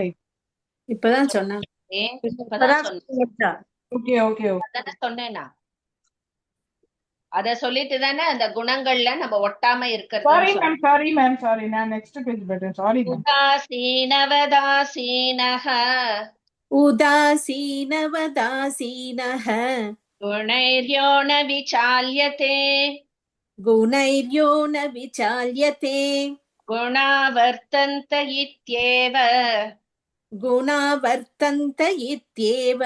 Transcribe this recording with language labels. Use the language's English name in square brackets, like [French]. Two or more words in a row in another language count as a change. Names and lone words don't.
[Tamil] இப்பதான் சொன்னேன். இப்பதான் சொன்னேன். ஓகே ஓகே ஓகே. அதானே சொன்னேனா? அத சொல்லிட்டு தானே அந்த குணங்கள்ல நம்ம ஒட்டாம சாரி இருக்கிறது. மேம், சாரி மேம், சாரி. நான் [English] next page better. [Tamil] சாரி மேம். [Sanskrit] உதாசீனவதாசீனஹ उदासीनवदासीनः गुणैर्यो न विचाल्यते गुणैर्यो न विचाल्यते गुणा वर्तन्त इत्येव गुणा वर्तन्त इत्येव